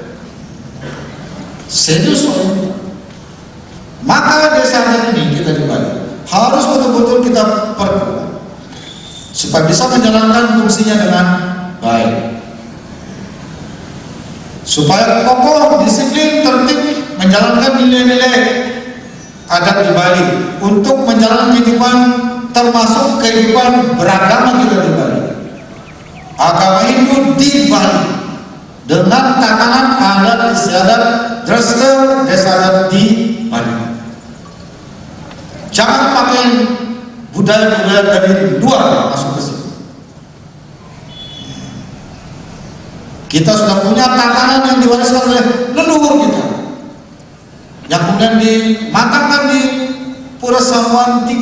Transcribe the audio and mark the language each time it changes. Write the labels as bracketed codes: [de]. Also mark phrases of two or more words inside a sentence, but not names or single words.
[id] Serius soalnya. Maka desa adat ini kita di Bali harus betul-betul kita perkuat supaya bisa menjalankan fungsinya dengan baik, supaya kokoh, disiplin, tertib menjalankan nilai-nilai adat di Bali untuk menjalankan kehidupan, termasuk kehidupan beragama kita di Bali, agama Hindu di Bali dengan tatanan adat istiadat desa adat di Bali. Jangan pakai budaya-budaya dari luar masuk ke sini. Kita sudah punya tatanan yang diwariskan oleh leluhur kita, yang kemudian dimatangkan di Pura Samuan 3.